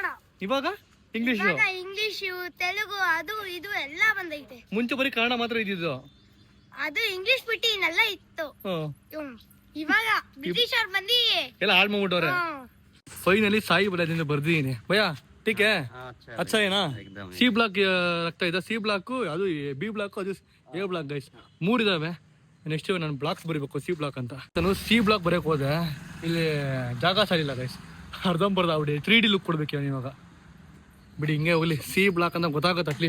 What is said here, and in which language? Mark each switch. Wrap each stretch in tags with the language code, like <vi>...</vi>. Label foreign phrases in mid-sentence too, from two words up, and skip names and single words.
<kn>ಇವಾಗ ಇಂಗ್ಲಿಷ್, ಇಂಗ್ಲಿಷು, ತೆಲುಗು, ಅದು ಇದು ಎಲ್ಲ ಬಂದೈತೆ. ಮುಂಚೆ ಬರೀ ಕನ್ನಡ ಮಾತ್ರ ಇದ್ದಿದ್ದು. ಅದು ಇಂಗ್ಲಿಷ್ ಬಿಟ್ಟು ಇನ್ನೆಲ್ಲ ಇತ್ತು. ಇವಾಗ ಬ್ರಿಟಿಷ್ ಅವ್ರು ಬಂದಿ ಎಲ್ಲ ಹಾಳು ಮಾಡ್ಬಿಟ್ಟವ್ರೆ. ಫೈನಲಿ ಸಾಯಿ ಬಾಲಾಜಿಯಿಂದ ಬರ್ದಿದ್ದೀನಿ ಭಯ.</kn> <hi>ठीक है, अच्छा है ना?</hi> <kn>ಸಿ ಬ್ಲಾಕ್ ಆಗ್ತಾ ಇದೆ. ಸಿ ಬ್ಲಾಕ್, ಅದು ಬಿ ಬ್ಲಾಕ್, ಅದು ಎ ಬ್ಲಾಕ್ ಗೈಸ್. 3 ಇದಾವೆ. ನೆಕ್ಸ್ಟ್ ನಾನು ಬ್ಲಾಕ್ಸ್ ಬರೀಬೇಕು, ಸಿ ಬ್ಲಾಕ್ ಅಂತ. ನಾನು ಸಿ ಬ್ಲಾಕ್ ಬರೆಯಕ್ಕೆ ಹೋದೆ, ಇಲ್ಲಿ ಜಾಗ ಸಾಲಿಲ್ಲ ಗೈಸ್. ಅರ್ಧಂಬರ್ಧ ಆಗ್ಬಿಡಿ. 3D ಲುಕ್ ಕೊಡ್ಬೇಕು ಇವಾಗ. ಬಿಡಿ ಹಿಂಗೆ ಹೋಗ್ಲಿ. ಸಿ ಬ್ಲಾಕ್ ಅಂತ ಗೊತ್ತಾಗುತ್ತೆ ಅಟ್ಲೀಸ್ಟ್.</kn>